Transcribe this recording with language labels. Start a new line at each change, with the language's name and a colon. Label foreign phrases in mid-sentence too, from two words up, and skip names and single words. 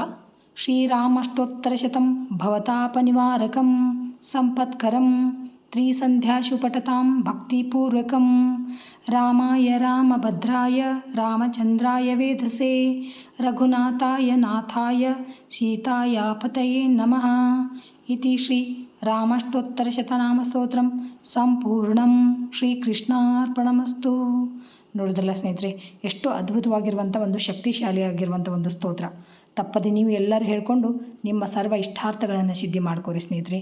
Sanskrit: ಶ್ರೀರಾಮಷ್ಟೋತ್ತರಶತಂ ಭವತಾಪನಿವಾರಕಂ ಸಂಪತ್ಕರಂ ತ್ರಿಸಂಧ್ಯಾಶು ಪಠತಾಂ ಭಕ್ತಿಪೂರ್ವಕಂ ರಾಮಾಯ ರಾಮಭದ್ರಾಯ ರಾಮಚಂದ್ರಾಯ ವೇಧಸೇ ರಘುನಾಥಾಯ ನಾಥಾಯ ಸೀತಾಯ ಪತಯೇ ನಮಃ. ಇತಿ ಶ್ರೀ ರಾಮಾಷ್ಟೋತ್ತರಶತನಾಮಸ್ತೋತ್ರಂ ಸಂಪೂರ್ಣಂ ಶ್ರೀಕೃಷ್ಣಾರ್ಪಣಮಸ್ತು.
Kannada: ನೋಡಿದ್ರಲ್ಲ ಸ್ನೇಹಿತರೆ, ಎಷ್ಟು ಅದ್ಭುತವಾಗಿರುವಂಥ ಒಂದು ಶಕ್ತಿಶಾಲಿಯಾಗಿರುವಂಥ ಒಂದು ಸ್ತೋತ್ರ. ತಪ್ಪದೆ ನೀವು ಎಲ್ಲರೂ ಹೇಳ್ಕೊಂಡು ನಿಮ್ಮ ಸರ್ವ ಇಷ್ಟಾರ್ಥಗಳನ್ನು ಸಿದ್ಧಿ ಮಾಡ್ಕೋರಿ ಸ್ನೇಹಿತರೆ.